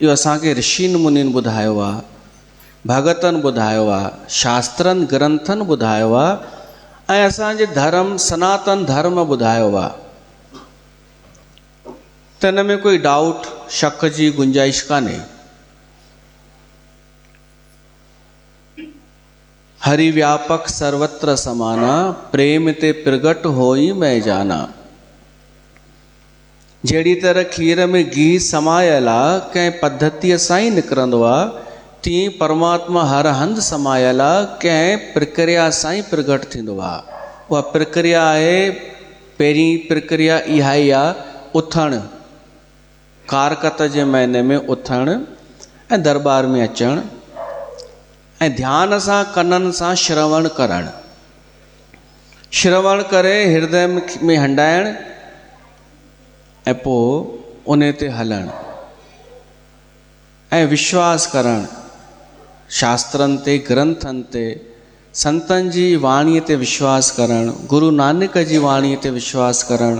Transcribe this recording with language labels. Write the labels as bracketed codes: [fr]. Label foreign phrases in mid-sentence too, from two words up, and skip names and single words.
[sd] इहो असांखे ऋषिन मुनिन ॿुधायो आहे, भगतनि ॿुधायो आहे, शास्त्रनि ग्रंथनि ॿुधायो आहे ऐं असांजे धर्म सनातन धर्म ॿुधायो आहे। त हिन में कोई डाउट शक जी गुंजाइश कान्हे। [awa] हरि व्यापक सर्वत्र समाना, प्रेम ते प्रगट होई मैं जाना। [sd] जहिड़ी तरह खीर में घी समायल आहे, कंहिं पद्धतीअ सां ई निकिरंदो आहे, तीअं परमात्मा हर हंधि समायल आहे, कंहिं प्रक्रिया सां ई प्रगट थींदो आहे। उहा प्रक्रिया आहे, पहिरीं प्रक्रिया इहा ई आहे, उथणु, कारकत जे महीने में उथणु ऐं दरबार में अचणु ऐं ध्यान सां कननि सां श्रवण करणु, श्रवण करे हृदय में हंडाइणु ऐं पोइ उन ते हलणु ऐं विश्वास करणु, शास्त्रनि ते ग्रंथनि ते संतनि जी वाणीअ ते विश्वास करणु, गुरु नानक जी वाणीअ ते विश्वास करणु।